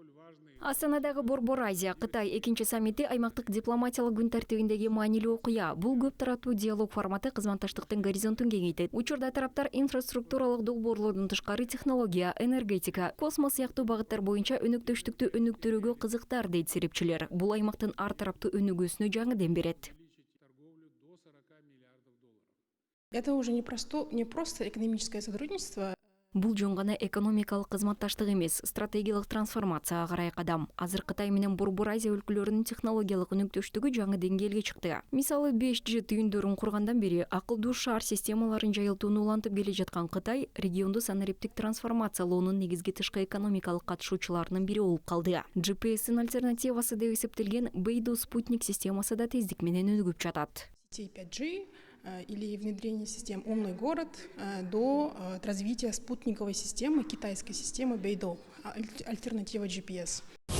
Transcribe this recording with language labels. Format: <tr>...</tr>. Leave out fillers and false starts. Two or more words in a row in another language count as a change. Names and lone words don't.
<ky>Астанадагы Борбор Азия Кытай экинчи саммити аймактык дипломатиялык күн тартибиндеги маанилүү окуя. Бул көп тараптуу диалог форматы кызматташтыктын горизонтун кеңейтет. Учурда тараптар инфраструктуралык долбоорлордун тышкары технология, энергетика, космос сыяктуу багыттар боюнча өнөктөштүктү өнүктүрүүгө кызыктар дейт серепчилер. Бул аймактын ар тараптуу өнүгүүсүнө жаңы дем берет.</ky> <ru>Это уже не просто экономическое сотрудничество.</ru> <ky>Бул жөн гана экономикалык кызматташтык эмес, стратегиялык трансформацияга карай кадам. Азыр Кытай менен Борбор Азия өлкөлөрүнүн технологиялык өнүктөштүгү жаңы деңгээлге чыкты. Мисалы 5G түйүндөрүн кургандан бери акылдуу шаар системаларын жайылтууну улантып келе жаткан Кытай регионду санариптик трансформациялоонун негизги тышкы экономикалык катышуучуларынын бири болуп калды. GPS-ин альтернативасы деп эсептелген Beidou спутник системасы да тездик менен өнүгүп жатат.</ky> <ru>5G или внедрение систем «Умный город» до развития спутниковой системы, китайской системы Beidou, альтернатива GPS.</ru>